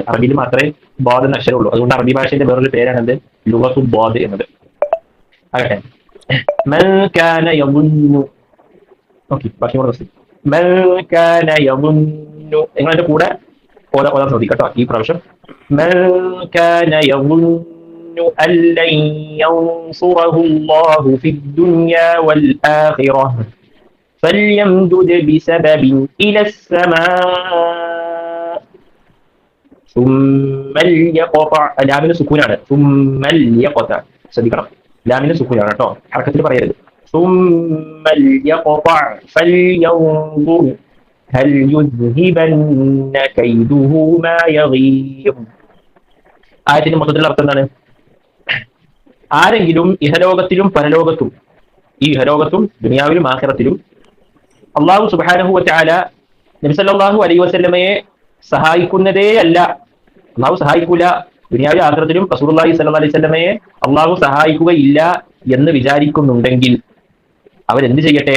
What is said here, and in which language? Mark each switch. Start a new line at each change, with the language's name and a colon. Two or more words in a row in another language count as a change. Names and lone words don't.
Malayalam: അറബിയിൽ മാത്രമേ ബോധ് എന്ന അക്ഷരമുള്ളൂ. അതുകൊണ്ട് അറബി ഭാഷയുടെ വേറൊരു പേരാണ് എന്ത്
Arabic: لغة الضاد
Malayalam: എന്നത്. ആകട്ടെ, നിങ്ങളതിന്റെ കൂടെ ഓതാൻ ശ്രദ്ധിക്കട്ടോ ഈ പ്രാവശ്യം.
Arabic: أن لن ينصره الله في الدنيا والآخرة فليمدد بسبب إلى السماء ثم ليقطع.
Malayalam: ലാമിന് സുക്കൂനാണ്.
Arabic: ثم ليقطع
Malayalam: ശ്രദ്ധിക്കണം, ലാമിന് സുക്കൂനാണ് കേട്ടോ, ഹർക്കത്തിൽ പറയരുത്.
Arabic: ثم ليقطع فلينظر هل يذهبن كيده ما يغيظ.
Malayalam: ആയത്തിന്റെ മൊത്തത്തിലുള്ള അർത്ഥം എന്താണ്? ആരെങ്കിലും ഇഹലോകത്തിലും പരലോകത്തും, ഈ ഇഹലോകത്തും ദുനിയാവിലും ആഖിറത്തിലും അള്ളാഹു
Arabic: سبحانه وتعالى
Malayalam: നബി
Arabic: صلى الله عليه وسلم
Malayalam: സഹായിക്കുന്നതേ അല്ല, അള്ളാഹു സഹായിക്കൂല, ദുനിയാവിലും ആഖിറത്തിലും
Arabic: رسول الله صلى الله عليه وسلم
Malayalam: അള്ളാഹു സഹായിക്കുകയില്ല എന്ന് വിചാരിക്കുന്നുണ്ടെങ്കിൽ അവരെന്ത് ചെയ്യട്ടെ?